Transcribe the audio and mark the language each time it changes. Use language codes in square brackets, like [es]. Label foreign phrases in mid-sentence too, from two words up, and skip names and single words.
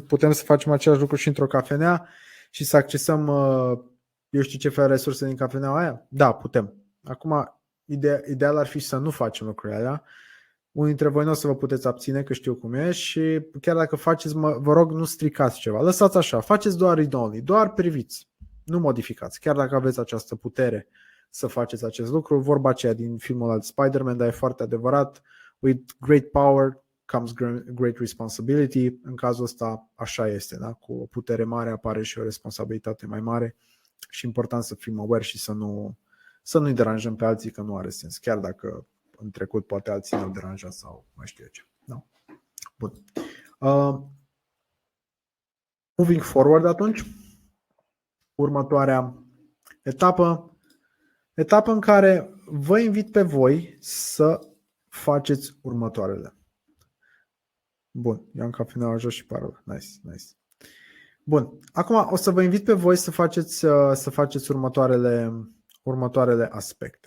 [ro] Putem să facem același lucru și într-o cafenea și să accesăm, eu știu ce fel de resurse din cafeneaua aia? Da, putem. Acum, ideal ar fi să nu facem lucrurile alea. Unii dintre voi nu o să vă puteți abține, că știu cum e și chiar dacă faceți, vă rog, nu stricați ceva. Lăsați așa, faceți doar read-only, doar priviți. Nu modificați, chiar dacă aveți această putere să faceți acest lucru. Vorba aceea din filmul al Spider-Man, dar e foarte adevărat. [en] With great power comes great responsibility. [ro] În cazul ăsta așa este, da? Cu o putere mare apare și o responsabilitate mai mare și important să fim aware și să nu-i deranjăm pe alții, că nu are sens, chiar dacă în trecut poate alții ne-au deranjat sau mai știu eu ce. Da. Bun. [en] Moving forward [ro] atunci, următoarea etapă în care vă invit pe voi să faceți următoarele. Bun, eu am cafeneaua jos și parola. Nice. Bun, acum o să vă invit pe voi să faceți următoarele aspecte.